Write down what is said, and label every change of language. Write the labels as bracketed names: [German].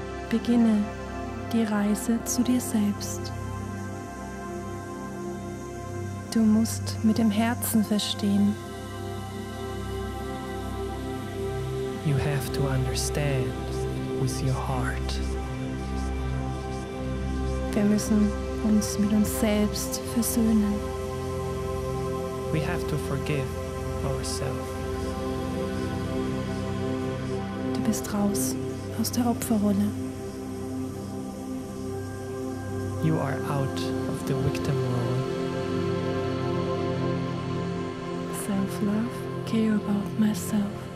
[German] Beginne die Reise zu dir selbst. Du musst mit dem Herzen verstehen. [English] You have to understand with your heart. [German] Wir müssen uns mit uns selbst versöhnen. [English] We have to forgive ourselves. [German] Du bist raus aus der Opferrolle. [English] You are out of the victim role. Self-love, care about myself.